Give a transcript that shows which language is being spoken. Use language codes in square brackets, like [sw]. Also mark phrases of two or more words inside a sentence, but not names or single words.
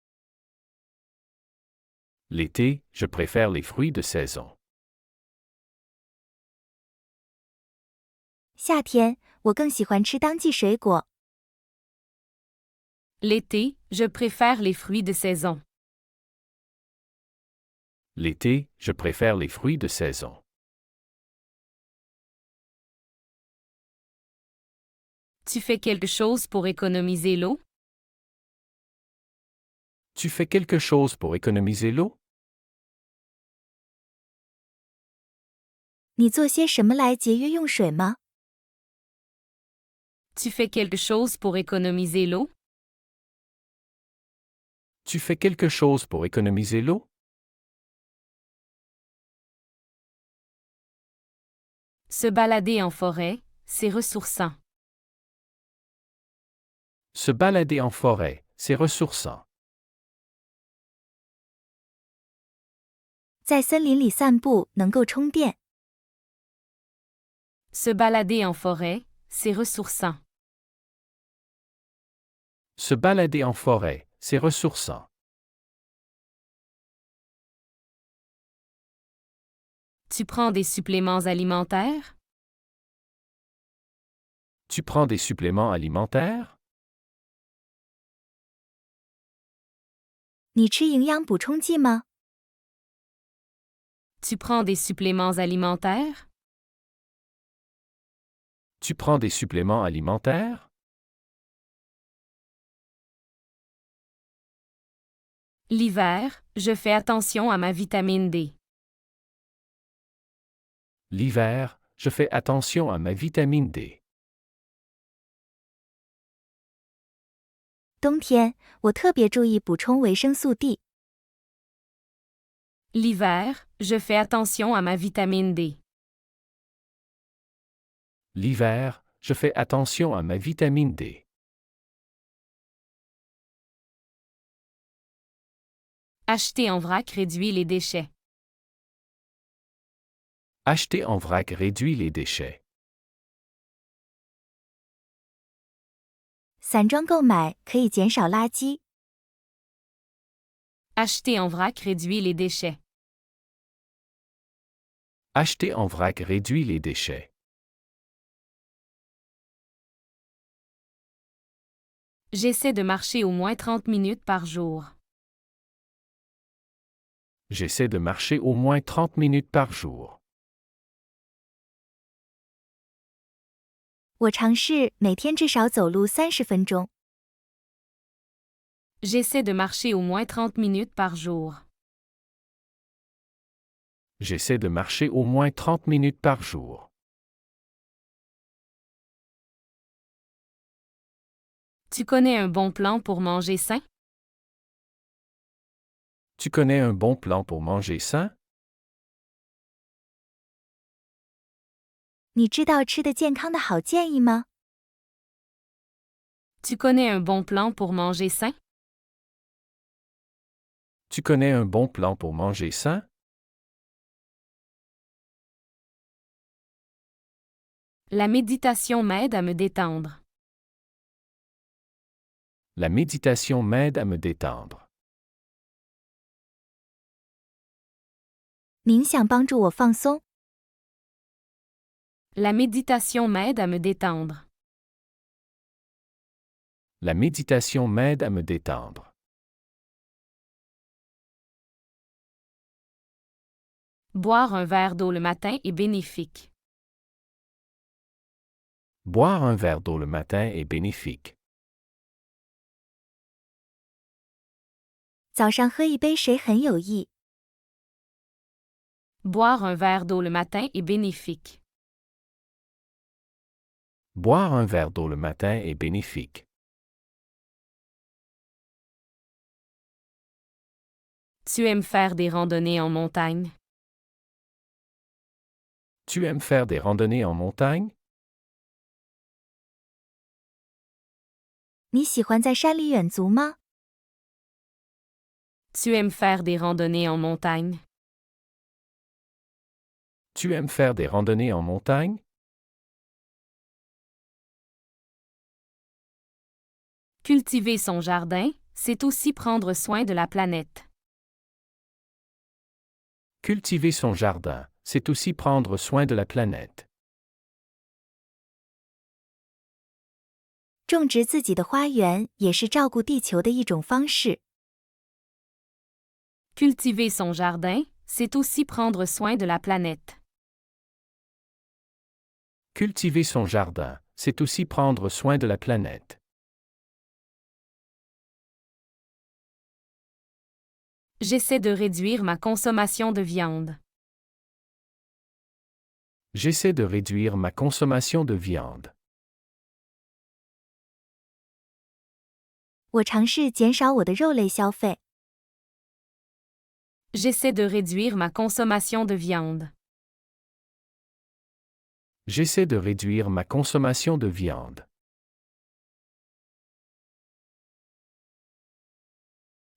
[fr] L'été, je préfère les fruits de saison. [zh] 夏天，我更喜欢吃当季水果。 [fr] L'été, je préfère les fruits de saison. L'été, je préfère les fruits de saison. Tu fais quelque chose pour économiser l'eau? Tu fais quelque chose pour économiser l'eau? [zh] 你做些什么来节约用水吗？ [fr] Tu fais quelque chose pour économiser l'eau? Tu fais quelque chose pour économiser l'eau? Se balader en forêt, c'est ressourçant. Se balader en forêt, c'est ressourçant. [zh] 在森林里散步能够充电。 [fr] Se balader en forêt, c'est ressourçant. Se balader en forêt, c'est ressourçant. Tu prends des suppléments alimentaires? Tu prends des suppléments alimentaires? [zh] 你吃营养补充剂吗？ [fr] Tu prends des suppléments alimentaires? Tu prends des suppléments alimentaires? L'hiver, je fais attention à ma vitamine D. L'hiver, je fais attention à ma vitamine D. [zh] 冬天，我特别注意补充维生素 D。 [fr] L'hiver, je fais attention à ma vitamine D. L'hiver, je fais attention à ma vitamine D. Acheter en vrac réduit les déchets. Acheter en vrac réduit les déchets. [zh] 散装购买可以减少垃圾。 [fr] Acheter en vrac réduit les déchets. Acheter en vrac réduit les déchets. J'essaie de marcher au moins 30 minutes par jour. J'essaie de marcher au moins 30 minutes par jour. [zh] 我尝试每天至少走路30分钟。 [fr] J'essaie de marcher au moins 30 minutes par jour. J'essaie de marcher au moins 30 minutes par jour. Tu connais un bon plan pour manger sain? Tu connais un bon plan pour manger sain? [zh] 你知道吃得健康的好建议吗？ [fr] Tu connais un bon plan pour manger sain? Tu connais un bon plan pour manger sain? La méditation m'aide à me détendre. La méditation m'aide à me détendre. [zh] 冥想帮助我放松。 [fr] La méditation m'aide à me détendre. La méditation m'aide à me détendre. Boire un verre d'eau le matin est bénéfique. Boire un verre d'eau le matin est bénéfique. [zh] 早上喝一杯水很有益。 [fr] Boire un verre d'eau le matin est bénéfique. Boire un verre d'eau le matin est bénéfique. Tu aimes faire des randonnées en montagne? Tu aimes faire des randonnées en montagne? [zh] 你喜欢在山里远足吗？ [fr] Tu aimes faire des randonnées en montagne? Tu aimes faire des randonnées en montagne? Cultiver son jardin, c'est aussi prendre soin de la planète. Cultiver son jardin, c'est aussi prendre soin de la planète. [zh] 种植自己的花园也是照顾地球的一种方式。 [fr] Cultiver son jardin, c'est aussi prendre soin de la planète. Cultiver son jardin, c'est aussi prendre soin de la planète. J'essaie de réduire ma consommation de viande. J'essaie de réduire ma consommation de viande. [zh] 我尝试减少我的肉类消费。 [fr] J'essaie de réduire ma consommation de viande. J'essaie de réduire ma consommation de viande.